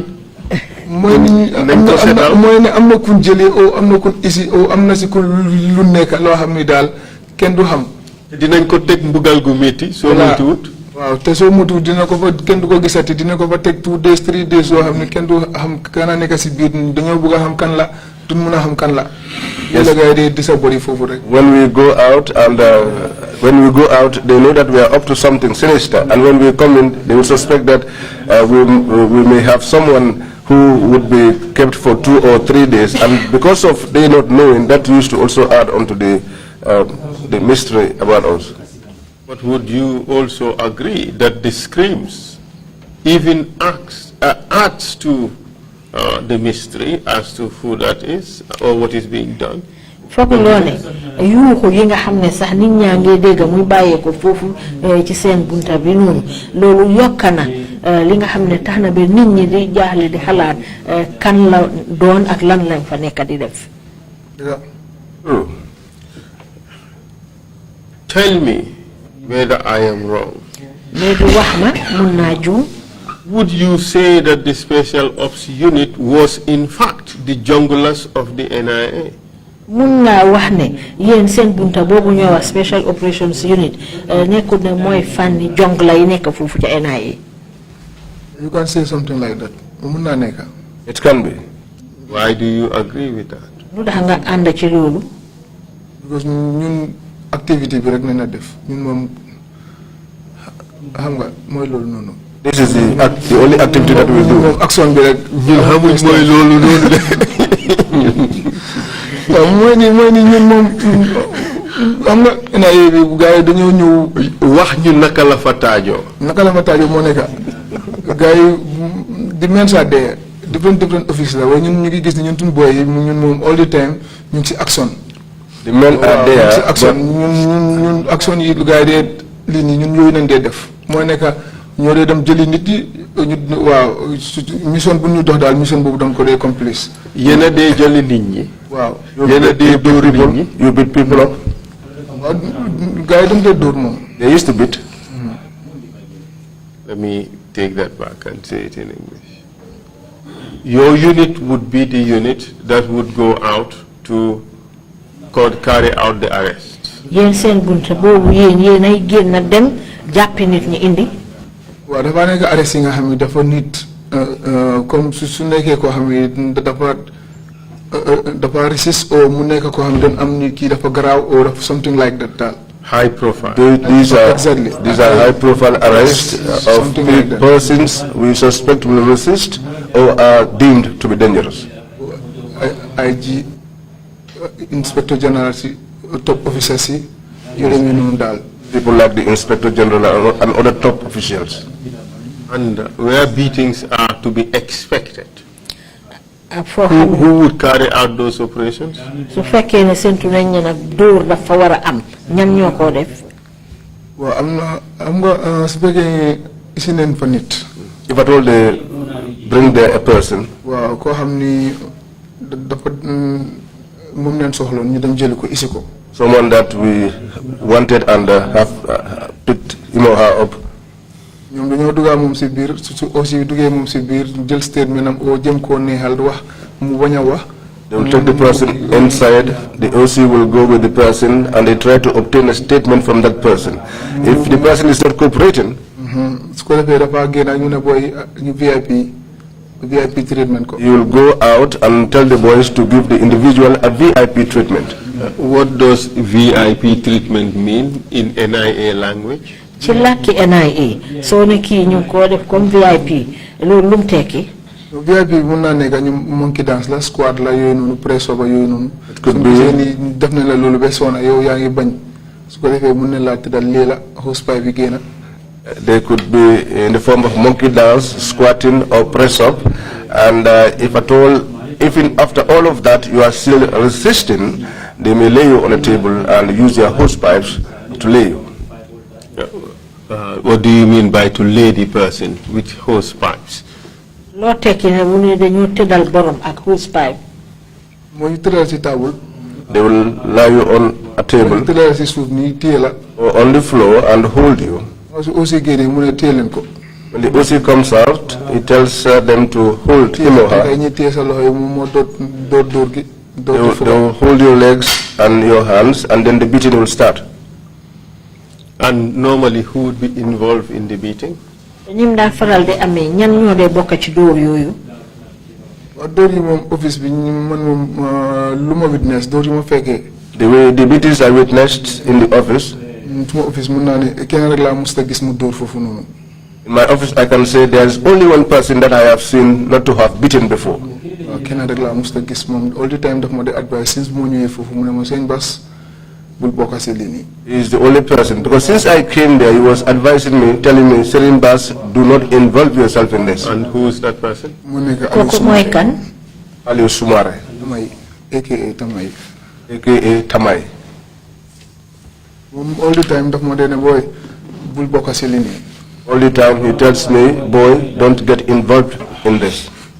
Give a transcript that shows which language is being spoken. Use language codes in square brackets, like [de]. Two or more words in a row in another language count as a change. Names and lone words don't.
[wo] mooy ni mooy ne am na kun jëlee o am na kun isi o am na si ku lu nekk loo xam ni daal kenn du xam. dinañ ko teg mbugal gu métti soo moytuwut. waaw te soo motuwut dina ko fa kenn du ko gisati dina ko fa teg [en] 2 days 3 days [wo] yoo xam ne kenn du xam kan a nekk si biir dañoo bëgg a xam kan la duñ mën a xam kan la. [en] Yes. [wo] la gars yi di sa bori foofu rek. [en] When we go out and they know that we are up to something sinister, and when we come in, they will suspect that we may have someone who would be kept for 2 or 3 days, and because of they not knowing, that used to also add on to the mystery about us. But would you also agree that this screams, even adds to the mystery as to who that is or what is being done? [wo] foog loone yuuxu yi nga xam ne sax nit ñaa ngi dégg muy bàyyee ko foofu ci seen bunta bi noonu loolu yokka na li nga xam ne tax na ba nit ñi di jaaxle di xalaat kan la doon ak lan lañ fa nekk di def. [en] Tell me whether I am wrong. [wo] léegi wax ma mun naa juum. [en] Would you say that the Special Ops Unit was in fact the junglers of the NIA? [wo] mun naa wax ne yéen seen bunta boobu ñoo wax [en] Special Operations Unit [wo] nekkul ne mooy fànni jongla yi nekk foofu ca NIA. [en] You can say something like that. [wo] mun naa nekk. [en] It can be. Why do you agree with that? [wo] lu tax nga ànd ci loolu. Because ñun activity bi rek nañ la def ñun moom xam nga mooy loolu noonu. [en] This is the only activity that we do. [wo] moom action bi rek. ñun xamuñ mooy loolu noonu de. waaw mooy ni ñun moom xam nga NIA bi gars yi dañoo ñëw. wax ñu naka la fa taajoo. naka la fa taajoo moo nekk gars yi di men saa dee [en] different office [wo] la waaye ñun ñu ngi gis ne ñun suñu boy yi ñun moom [en] all the time [wo] ñu ngi si action. [en] The men are there [wo] si action ñun action yi gars yi dee lii nii ñun yooyu nañ dee def mooy nekk ñoo dee dem jëli nit yi ñu waaw mission bu ñu dox daal mission boobu dama ko dee complice. yéen a dee jëli nit ñi. waaw yéen a dee dóor nit ñi. [en] you beat people up. [wo] waaw gars yi dañ dee dóor moom. [en] They used to beat. Let me take that back and say it in English. Your unit would be the unit that would go out to carry out the arrest. [wo] yéen seen bunta boobu yéen ay génn dem jàppi nit ñi indi. waaw dafa nekk arrest yi nga xam ne dafa nit comme su nekkee koo xam ne dafa resist o mu nekk koo xam ne dañ am ni kii dafa garaaw or dafa [en] something like that [wo] daal. [en] High profile. These are high profile arrests of persons we suspect will resist or are deemed to be dangerous. IG, Inspector General, top officers, people like the Inspector General and other top officials. And where beatings are to be expected. Who would carry out those operations? [wo] So fekkee ne sentu nañ ne nag dóor dafa war a am ñan ñoo ko def. waaw am nga su fekkee isi neen fa nit. [en] If at all they bring there a person. [wo] waaw koo xam ni dafa moom neen soxloon ñu dem jëli ko isi ko. [en] Someone that we wanted and have picked him or her up. [wo] ñoom dañoo duggaa moom si biir su aussi duggee moom si biir jël statement am oo jëm koo neexal wax mu bañ a wax. [en] They will take the person inside, the OC will go with the person and they try to obtain a statement from that person. If the person is not cooperating, [wo] su ko defee dafa génn ñu ne booy ñu [en] VIP treatment [wo] ko. [en] You will go out and tell the boys to give the individual a VIP treatment. What does VIP treatment mean in NIA language? [wo] ci làkki NIA soo ne kii ñu ko def comme VIP loolu lum tekki. VIP mun naa nekk ñu [en] monkey dance [wo] la squad la yooyu noonu [en] press over [wo] yooyu noonu. [en] could be [wo] def na la loolu ba soona yow yaa ngi bañ su ko defee mun na laa tëddal lii la hosepipe bi génn. [en] They could be in the form of monkey dance, squatting, or press up, and if at all, even after all of that, you are still resisting, they may lay you on a table and use their hosepipes to lay you. What do you mean by to lay the person with hosepipes? [wo] loo tekki ne mu ne dañoo tëddal borom ak hosepipe. mooy tëddal si table. [en] They will lie you on a table [wo] tëddal si suuf nii téye la. [en] or on the floor and hold you. [wo] su OC génnee mu ne téye leen ko. [en] When the OC comes out, he tells them to hold him or her. [wo] ñi téye sa loxo yi moo dóor gi. [en] They will hold your legs and your hands, and then the beating will start. And normally, who would be involved in the beating? [wo] ñim daa faral di amee ñan ñoo dee bokk ci dóor yooyu. dóor yi moom office bi man moom lu ma witness dóor yi ma fekkee. [en] The way the beatings are witnessed in the office. [wo] suma office mun naa ne kenn rek laa musta gis mu dóor foofu noonu. [en] In my office, I can say there is only one person that I have seen not to have beaten before. [wo] kenn rek laa musta gis moom [en] all the time [wo] daf ma de advice since bu ma ñëwee foofu mu ne ma sëñ Bass bul bokk si lii nii. [en] He is the only person, because since I came there, he was advising me, telling me, Serin Bass, do not involve yourself in this. And who is that person? [wo] mu nekk kooku mooy kan. Aliou Soumaré, Tamay aka Tamay. aka Tamay. moom [en] all the time [wo] daf ma dee ne booy bul bokk si lii nii. [en] All the time he tells me, boy, don't get involved in this.